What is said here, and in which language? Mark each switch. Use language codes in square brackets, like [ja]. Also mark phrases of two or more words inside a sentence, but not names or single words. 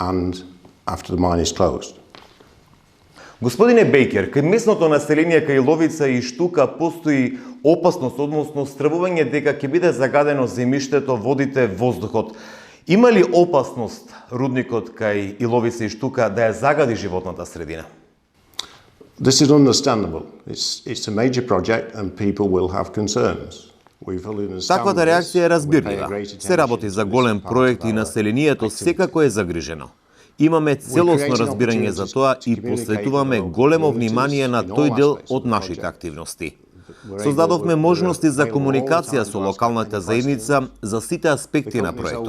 [mk] Господине Бейкер, кај местното население кај Иловица и Штука постои опасност, односно стравување дека ќе биде загадено земјиштето, водите, воздухот. Има ли опасност рудникот кај Иловица и Штука да ја загади животната средина? [en] This is understandable. It's a major project and people will have concerns. [mk] Таквата реакција е разбирлива. Се работи за голем проект и населението секако е загрижено. Имаме целосно разбирање за тоа и посветуваме големо внимание на тој дел од нашите активности. Создадовме можности за комуникација со локалната заедница за сите аспекти на проектот.